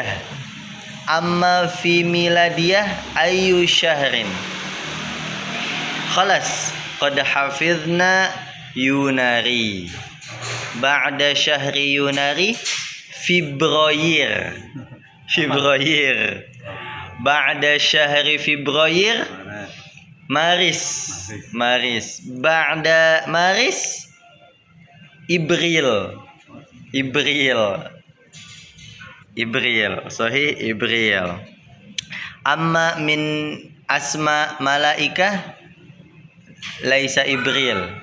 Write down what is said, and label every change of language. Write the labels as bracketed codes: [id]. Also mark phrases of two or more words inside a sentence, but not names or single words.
[ar] أما في الميلادية أي شهر? خلاص قد حفظنا يناير. بعد شهر يناير فبراير. بعد شهر فبراير مارس. بعد مارس إبريل. صحيح، إبريل. أما من أسماء ملائكة ليس إبريل.